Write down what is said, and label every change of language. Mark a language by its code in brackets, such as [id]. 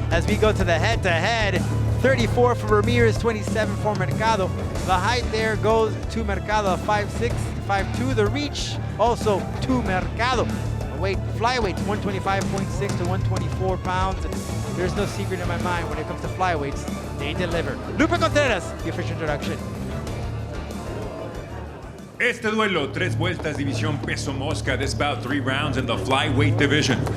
[en] As we go to the head-to-head, 34 for Ramirez, 27 for Mercado. The height there goes to Mercado, 5'6", 5'2". The reach also to Mercado. The weight, flyweight, 125.6 to 124 pounds. There's no secret in my mind when it comes to flyweights. They deliver. Lupe Contreras, the official introduction. [es] Este duelo, 3 vueltas, división peso mosca. [en] This bout 3 rounds in the flyweight division.